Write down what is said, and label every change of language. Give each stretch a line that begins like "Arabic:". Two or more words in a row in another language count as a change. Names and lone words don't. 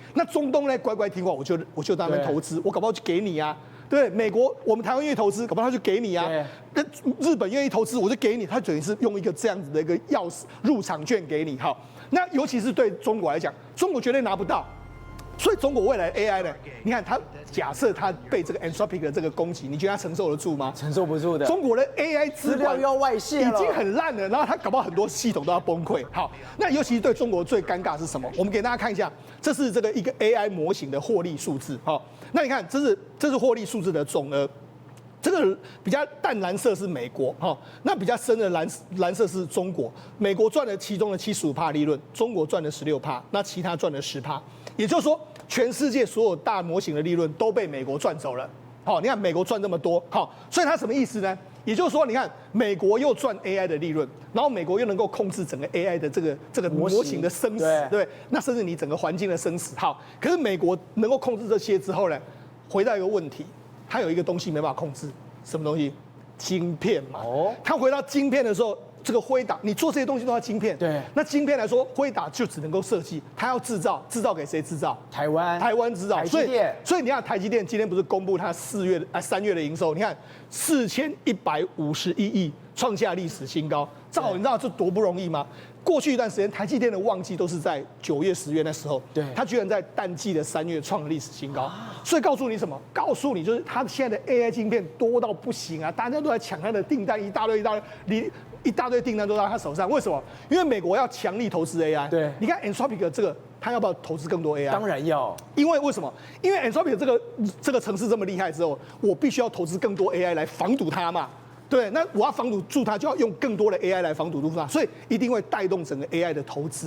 Chinese: 那中東呢，乖乖聽話，我就在那邊投資，我搞不好就給你啊。對，美國我們台灣願意投資，搞不好他就給你啊。那日本願意投資，我就給你，他等於是用一個這樣子的一個鑰匙入場券給你。好，那尤其是對中國來講，中國絕對拿不到。所以中國未來的 AI 呢？你看，它假設它被這個 Anthropic 的這個攻擊，你覺得它承受得住嗎？承受不住的。中國的 AI 資料要外泄了，已經很爛了，然後它搞不好很多系統都要崩潰。好，那尤其是對中國最尷尬的是什麼？我們給大家看一下，這是這個一個 AI 模型的獲利數字。好，那你看，這是獲利數字的總額。這個比較淡藍色是美國，那比較深的藍色是中國。美國賺了其中的75%利潤，中國賺了16%，那其他賺了10%。也就是說，全世界所有大模型的利潤都被美國賺走了。好，你看美國賺這麼多，好，所以它什麼意思呢？也就是說，你看美國又賺 AI 的利潤，然後美國又能夠控制整個 AI 的這個模型的生死，對，那甚至你整個環境的生死。好，可是美國能夠控制這些之後呢，回到一個問題。它有一個東西沒辦法控制，什麼東西？晶片嘛。它回到晶片的時候，這個輝達，你做這些東西都要晶片。對。那晶片來說，輝達就只能夠設計，它要製造，製造給誰製造？台灣製造。台積電。所以你看，台積電今天不是公布它3月的營收？你看4151億，創下歷史新高。你知道這多不容易嗎？過去一段時間，台積電的旺季都是在9月、10月那時候，對，它居然在淡季的3月創了歷史新高。所以告訴你什麼？告訴你就是它現在的 AI 晶片多到不行啊，大家都在搶它的訂單，一大堆訂單都在他手上。為什麼？因為美國要強力投資 AI。對，你看 Anthropic 這個，他要不要投資更多 AI？當然要。為什麼？因為 Anthropic 這個程式這麼厲害之後，我必須要投資更多 AI 來防堵它嘛。對，那我要防堵住它，就要用更多的 AI 來防堵住它，所以一定會帶動整個 AI 的投資。